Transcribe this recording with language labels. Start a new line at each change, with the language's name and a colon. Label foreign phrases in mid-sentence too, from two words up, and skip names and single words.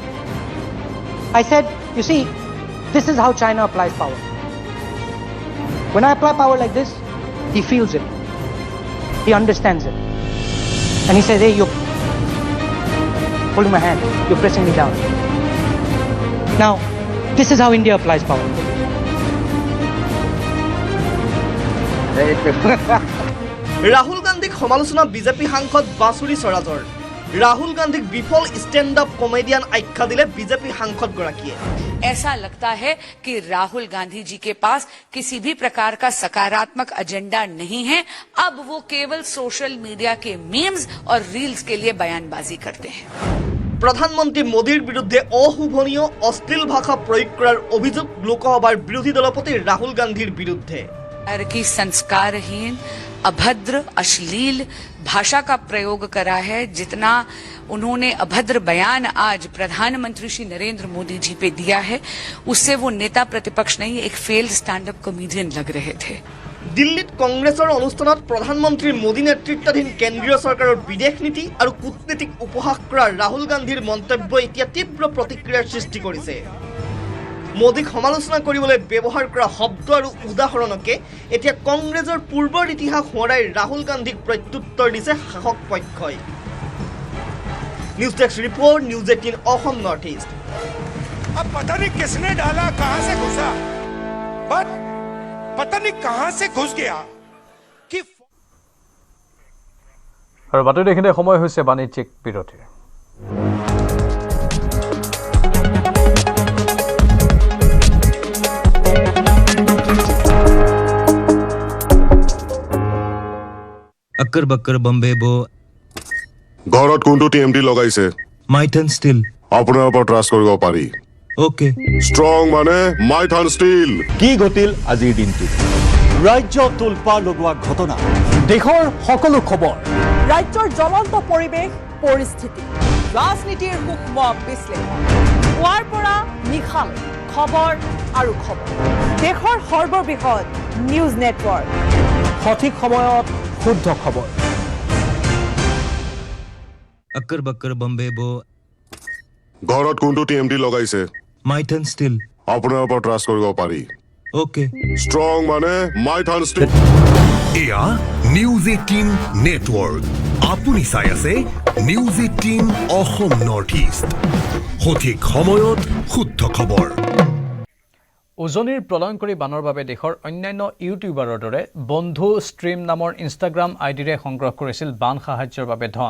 English: I said, you see, this is how China applies power. When I apply power like this, he feels it. He understands it. And he says, hey, you're holding my hand. You're pressing me down. Now, this is how India applies power.
Assamese: ৰাহুল গান্ধীক সমালোচনা বিজেপি সাংসদ বাঁচুৰি স্বৰাজৰ। ৰাহুল গান্ধী বিফল
English: stand up comedian
Assamese: আখ্যা দিলে বিজেপি সাংসদ গৰাকীয়ে।
Hindi: ऐसा लगता है कि राहुल गांधी जी के पास किसी भी प्रकार का सकारात्मक एजेंडा नहीं है। अब वो केवल
English: social media
Hindi: के मीम्स और रील्स के लिए बयानबाजी करते हैं।
Assamese: প্ৰধানমন্ত্ৰী মোদীৰ বিৰুদ্ধে অশোভনীয় অশ্লীল ভাষা প্ৰয়োগ কৰাৰ অভিযোগ লোকসভাৰ বিৰোধী দলপতি ৰাহুল গান্ধীৰ বিৰুদ্ধে।
Hindi: की संस्कारहीन अभद्र अश्लील भाषा का प्रयोग करा है, जितना उन्होंने अभद्र बयान आज प्रधानमंत्री श्री नरेंद्र मोदी जी पे दिया है, उससे वो नेता प्रतिपक्ष नहीं एक
English: failed stand up comedian
Hindi: लग रहे थे।
Assamese: দিল্লীত কংগ্ৰেছৰ অনুষ্ঠানত প্ৰধানমন্ত্ৰী মোদী নেতৃত্বাধীন কেন্দ্ৰীয় চৰকাৰৰ বিদেশ নীতি আৰু কূটনীতিক উপহাস কৰা ৰাহুল গান্ধীৰ মন্তব্যই এতিয়া তীব্ৰ প্ৰতিক্ৰিয়াৰ সৃষ্টি কৰিছে। মোদীক সমালোচনা কৰিবলৈ ব্যৱহাৰ কৰা শব্দ আৰু উদাহৰণকে এতিয়া কংগ্ৰেছৰ পূৰ্বৰ ইতিহাস সোঁৱৰাই ৰাহুল গান্ধীক প্ৰত্যুত্তৰ দিছে শাসক পক্ষই।
English: news desk report,
Assamese: নিউজ 18 অসম নৰ্থ ইষ্ট।
Hindi: अब पता नहीं किसने डाला, कहां से घुसा, पर पता नहीं कहां से घुस गया कि
Assamese: আৰু বাতৰি এইখিনি সময় হৈছে বাণিজ্যিক বিৰতিৰ।
Hindi: अक्कर बक्कर बम्बे बो
Assamese: ঘৰত কোনটো টিএমটি লগাইছে? माइथन स्टील আপোনাৰ ওপৰত ট্ৰাষ্ট কৰিব পাৰি। ओके ষ্ট্ৰং মানে মাইথান ষ্টীল। কি ঘটিল আজিৰ দিনটো? ৰাজ্য তোলপা লগোৱা ঘটনা, দেশৰ সকলো খবৰ, ৰাজ্যৰ জ্বলন্ত পৰিৱেশ পৰিস্থিতি, ৰাজনীতিৰ সূক্ষ্ম বিশ্লেষণ, পুৱাৰ পৰা নিশালৈ খবৰ আৰু খবৰ। দেশৰ সৰ্ববৃহৎ
English: news network,
Assamese: সঠিক সময়ত শুদ্ধ খবৰ।
Hindi: अक्कर बक्कर बम्बे बो
Assamese: ঘৰত কোনটো টিএমটি লগাইছে? माइथन स्टील আপোনাৰ ওপৰত ট্ৰাষ্ট কৰিব পাৰি। ओके ষ্ট্ৰং মানে মাইথান ষ্টীল। এয়া নিউজ 18 নেটৱৰ্ক। আপুনি চাই আছে নিউজ 18 অসম নৰ্থ ইষ্ট, সঠিক সময়ত শুদ্ধ খবৰ। উজনিৰ প্ৰলয়ংকৰী বানৰ বাবে দেশৰ অন্যান্য ইউটিউবাৰৰ দৰে বন্ধু ষ্ট্ৰীম নামৰ ইনষ্টাগ্ৰাম আইডিৰে সংগ্ৰহ কৰিছিল বান সাহায্যৰ বাবে ধন।